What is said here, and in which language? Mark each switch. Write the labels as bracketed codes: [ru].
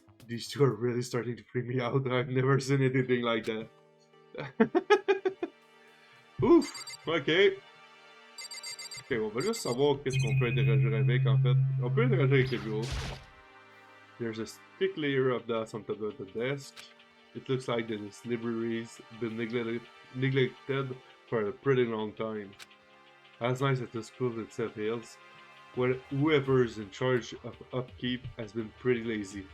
[en] These two are really starting to freak me out. I've never seen anything like that. Ouf! Ok. [fr] Ok, on va juste savoir qu'est-ce qu'on peut interagir avec, en fait. On peut interagir avec le bureau. [en] There's a thick layer of dust on top of the desk. It looks like this library's been neglected for a pretty long time. As nice as the school itself is, whoever's in charge of upkeep has been pretty lazy.